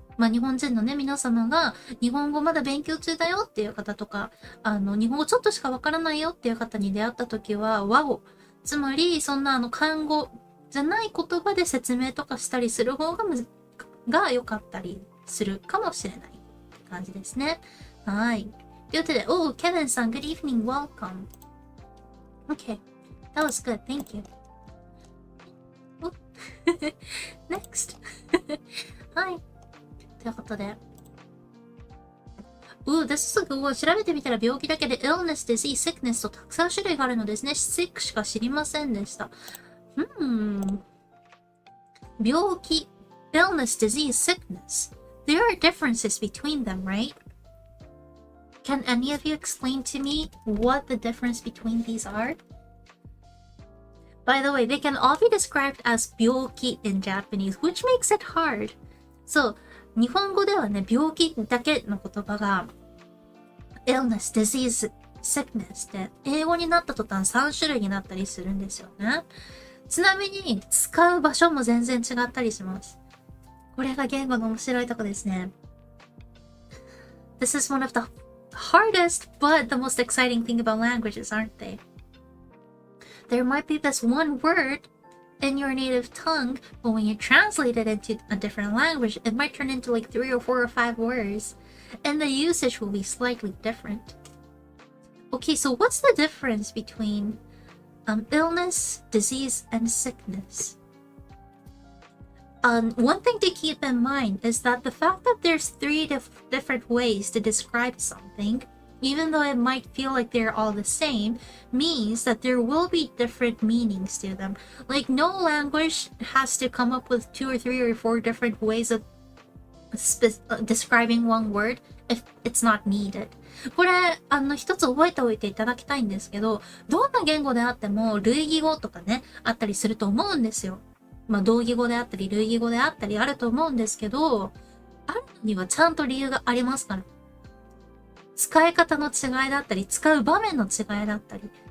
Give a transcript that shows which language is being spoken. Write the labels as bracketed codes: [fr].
[ja] 日本人のね、皆様が日本語まだ勉強中だよっていう方とか、日本語ちょっとしかわからないよっていう方に出会った時は和語、つまりそんな漢語じゃない言葉で説明とかしたりする方が良かったりするかもしれないって感じですね。はい。ということで、 [en] Kevin さん、Good evening, welcome. Okay, that was good, thank you. Next. [ja] はい。ということで。 [en] this is a good one. [ja] 調べてみたら病気だけで illness, disease, sickness とたくさん種類があるのですね。 sick しか知りませんでした。 [en] 病気 illness, disease, sickness. There are differences between them, right? Can any of you explain to me what the difference between these are? By the way, they can all be described as 病気 in Japanese, which makes it hard. [ja] So, 日本語ではね、病気だけの言葉が illness, disease, sickness って英語になった途端3種類になったりするんですよね。ちなみに使う場所も全然違ったりします。これが言語の面白いとこですね。 [en] This is one of the hardest but the most exciting thing about languages, aren't they? There might be this one word in your native tongue, but when you translate it into a different language, it might turn into like 3 or 4 or 5 words, and the usage will be slightly different. Okay, so what's the difference between illness, disease, and sickness? One thing to keep in mind is that the fact that there's 3 different ways to describe something, even though it might feel like they're all the same, means that there will be different meanings to them. Like, no language has to come up with 2 or 3 or 4 different ways of describing one word if it's not needed. [ja] これ、一つ覚えておいていただきたいんですけど、どんな言語であっても類義語とかね、あったりすると思うんですよ。同義語であったり類義語であったりあると思うんですけど、あるのにはちゃんと理由がありますから。使い方の違いだったり、使う場面の違いだったり、